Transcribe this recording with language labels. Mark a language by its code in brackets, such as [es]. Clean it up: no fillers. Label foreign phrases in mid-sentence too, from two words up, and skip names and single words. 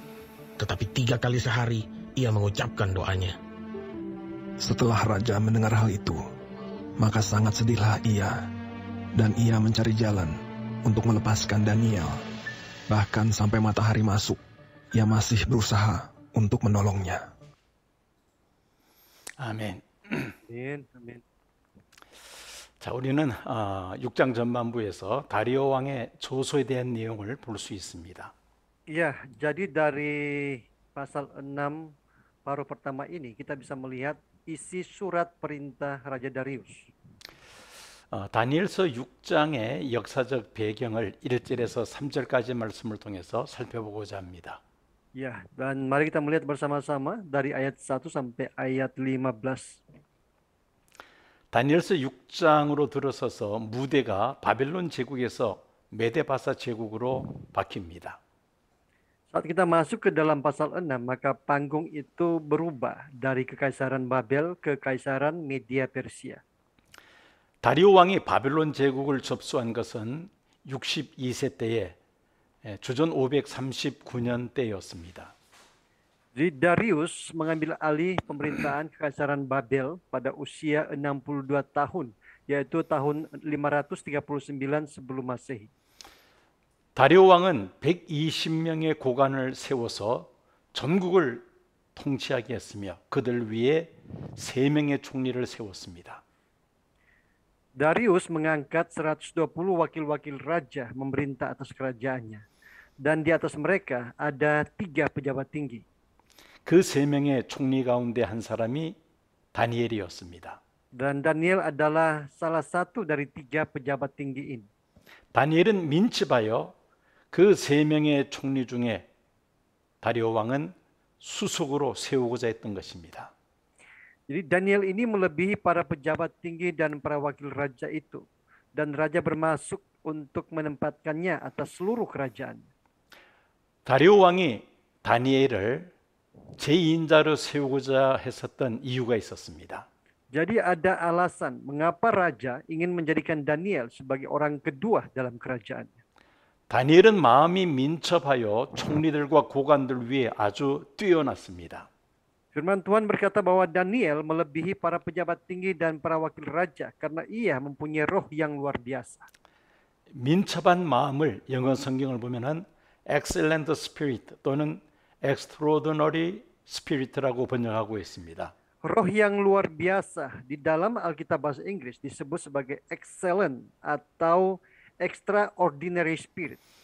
[id] Tetapi 3 kali sehari ia mengucapkan doanya. Setelah raja mendengar hal itu, maka sangat sedihlah ia, dan ia mencari jalan untuk melepaskan Daniel. Bahkan sampai matahari masuk, ia masih berusaha untuk menolongnya. [ko] 아멘. 아멘. 아멘. 자, 우리는 6장 전반부에서 다리오 왕의 조소에 대한 내용을 볼 수 있습니다. [id] Ya, jadi dari pasal 6 paruh pertama ini kita bisa melihat isi surat perintah Raja Darius. [ko] 다니엘서 6장의 역사적 배경을 1절에서 3절까지 말씀을 통해서 살펴보고자 합니다. [id] Ya, dan mari kita melihat bersama-sama dari ayat 1 sampai ayat 15. [ko] 다니엘서 6장으로 들어서서 무대가 바벨론 제국에서 메데바사 제국으로 바뀝니다. [id] Saat kita masuk ke dalam pasal 6, maka panggung itu berubah dari kekaisaran Babel ke kekaisaran Media Persia. [ko] 다리오 왕이 바벨론 제국을 접수한 것은 62세 때에 주전 539년 때였습니다. [id] Jadi Darius mengambil alih pemerintahan kekaisaran Babel pada usia 62 tahun, yaitu tahun 539 sebelum Masehi. [ko] 다리오 왕은 120명의 고관을 세워서 전국을 통치하게 했으며 그들 위에 3명의 총리를 세웠습니다. [id] Darius mengangkat 120 wakil-wakil raja memerintah atas kerajaannya. Dan di atas mereka ada 3 pejabat tinggi. [ko] 그 3명의 총리 가운데 한 사람이 다니엘이었습니다. [id] Dan Daniel adalah salah satu dari 3 pejabat tinggi ini. [ko] 다니엘은 민첩하여 그 3명의 총리 중에 다리오 왕은 수석으로 세우고자 했던 것입니다. [id] Jadi Daniel ini melebihi para pejabat tinggi dan para wakil raja itu. Dan raja bermaksud untuk menempatkannya atas seluruh kerajaan. [ko] 다리오 왕이 다니엘을 제2인자로 세우고자 했었던 이유가 있었습니다. [id] Jadi ada alasan mengapa raja ingin menjadikan Daniel sebagai orang kedua dalam kerajaannya. [ko] 다니엘은 마음이 민첩하여 총리들과 고관들 위에 아주 뛰어났습니다. [id] Firman Tuhan berkata bahwa Daniel melebihi para pejabat tinggi dan para wakil raja karena ia mempunyai roh yang luar biasa. [ko] 민첩한 마음을 영어 성경을 보면은 [en] excellent spirit [ko] 또는 [en] extraordinary spirit [ko] 라고 번역하고 있습니다. [id] Roh yang luar biasa di dalam Alkitab bahasa Inggris disebut sebagai excellent atau [en] extraordinary spirit.